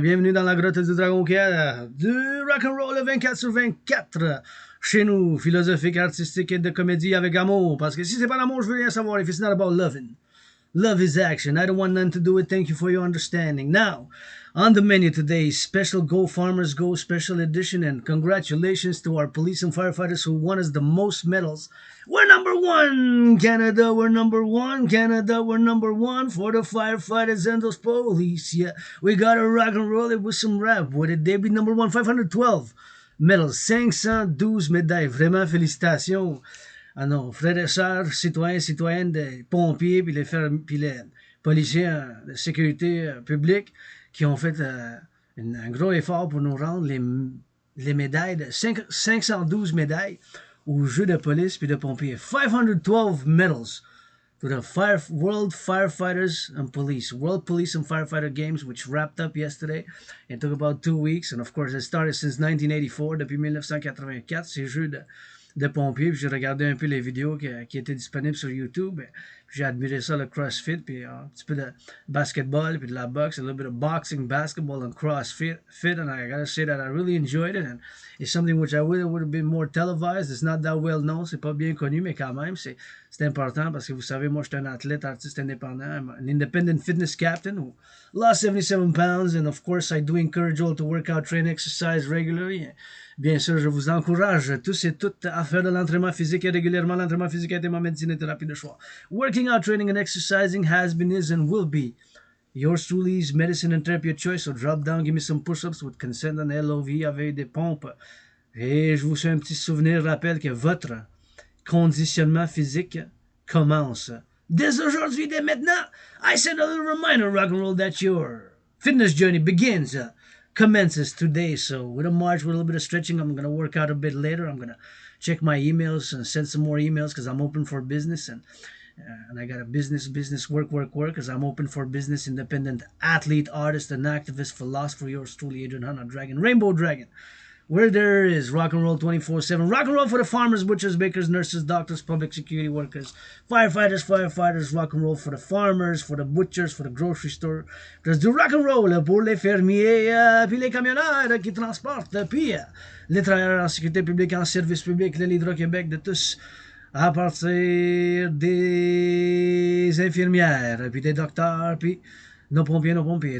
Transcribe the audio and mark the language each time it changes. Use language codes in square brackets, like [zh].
[fr] Bienvenue dans la grotte du dragon qui a du rock'n'roll 24 sur 24. Chez nous, philosophique, artistique et de comédie avec amour. Parce que si c'est pas l'amour, je veux rien savoir. [en] If it's not about loving. Love is action. I don't want none to do it. Thank you for your understanding. Now, on the menu today, special Go Farmers Go special edition, and congratulations to our police and firefighters who won us the most medals. We're number one, Canada. We're number one, Canada. We're number one for the firefighters and those police. Yeah, we gotta rock and roll it with some rap. What did they be number one? 512 medals, [fr] 512 médailles. Vraiment, félicitations. Ah non, frères et sœurs, citoyens, citoyennes, des pompiers, puis les policiers de sécurité publique qui ont fait un gros effort pour nous rendre les médailles, 512 médailles aux Jeux de police puis de pompiers. [en] 512 medals to the World Firefighters and Police, World Police and Firefighter Games, which wrapped up yesterday. It took about 2 weeks, and of course, it started since 1984, [fr] depuis 1984, ces Jeux de pompiers, puis j'ai regardé un peu les vidéos qui étaient disponibles sur YouTube, puis j'ai admiré ça, le CrossFit, puis un petit peu de basketball, puis de la boxe, [en] a little bit of boxing, basketball, and CrossFit, and I gotta say that I really enjoyed it, and it's something which I would have been more televised. It's not that well known, [fr] c'est pas bien connu, mais quand même, c'est important, parce que vous savez, moi, je suis un athlète, artiste indépendant, [en] I'm an independent fitness captain who lost 77 pounds, and of course, I do encourage all to work out, train, exercise regularly. [fr] Bien sûr, je vous encourage tous et toutes à faire de l'entraînement physique et régulièrement. L'entraînement physique a été ma médecine et thérapie de choix. [en] Working out, training, and exercising has been, is, and will be yours truly's medicine and therapy of choice. So drop down, give me some push-ups with consent and LOV [fr] avec des pompes. Et je vous fais un petit souvenir, rappel que votre conditionnement physique commence dès aujourd'hui, dès maintenant. [en] I send a little reminder, rock and roll, that your fitness journey begins. Commences today. So with a march, with a little bit of stretching, I'm going to work out a bit later. I'm going to check my emails and send some more emails because I'm open for business. And I got a business, work, because I'm open for business, independent athlete, artist, and activist, philosopher, yours truly, Adrian Hanna Dragon, Rainbow Dragon. Where there is rock and roll 24/7. Rock and roll for the farmers, butchers, bakers, nurses, doctors, public security workers, firefighters, rock and roll for the farmers, for the butchers, for the grocery store. [fr] Plus du rock and roll pour les fermiers, puis les camionneurs qui transportent, puis les travailleurs en sécurité publique, en service public, l'Hydro-Québec, de tous, à partir des infirmières, puis des docteurs, puis nos pompiers.